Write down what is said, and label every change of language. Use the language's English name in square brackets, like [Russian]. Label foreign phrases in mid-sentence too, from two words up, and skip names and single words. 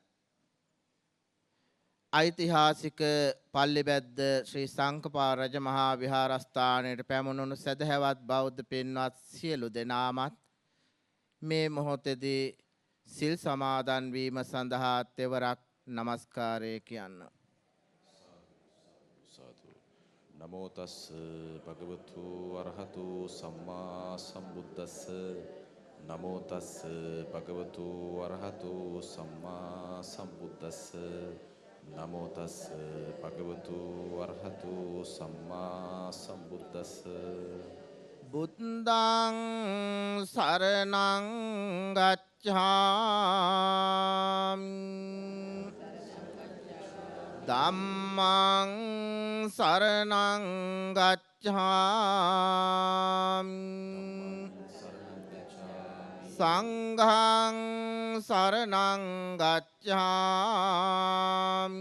[Sinhala] ඓතිහාසික පල්ලිබැද්ද ශ්‍රී සංකපාල රජමහා විහාරස්ථානයට පැමුණුණු සදහවත් බෞද්ධ පින්වත් සියලු දෙනාමත් මේ මොහොතේදී සිල් සමාදන් වීම සඳහා තෙවරක් নমස්කාරය කියන්න. [Pali] නමෝ තස් භගවතු අරහතු සම්මා සම්බුද්දස්ස නමෝ තස් භගවතු අරහතු සම්මා සම්බුද්දස්ස නමෝ තස් භගවතු අරහතු සම්මා සම්බුද්දස්ස බුද්ධං සරණං ගච්ඡාමි ධම්මං සරණං ගච්ඡාමි සංඝං සරණං ගච්ඡාමි